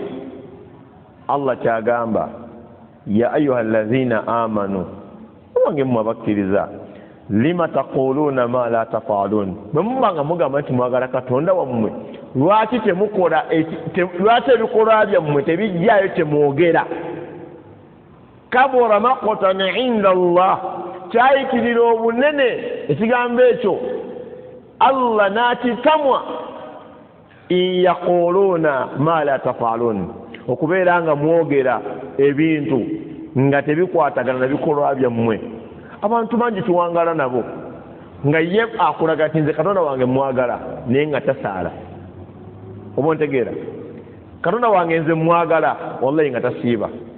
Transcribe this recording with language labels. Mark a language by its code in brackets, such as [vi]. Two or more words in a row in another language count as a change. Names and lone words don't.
[lg] Allah kyagamba [ar] يا أيها الذين آمنوا [lg] owange mmwe abakkiriza [ar] لم تقولون ما لا تفعلون. [lg] Bwe muba nga mugamba nti mwagala Katonda wammwe lwaki temukola lwaki ebikolwa byammwe tebijjaayo temwogera. [ar] كبر مقتا عند الله [lg] kyayitirira obunene ekigambo ekyo Allah n'akitamwa [ar] إن يقولون ما لا تفعلون [lg] okubeera nga mwogera ebintu nga tebikwatagana na bikolwa byammwe. Abantu bangi tuwangala nabo nga ye akulaga ati nze Katonda wange mwagala naye nga tasaala. Oba ontegeera Katonda wange nze mwagala wallahi nga tasiiba.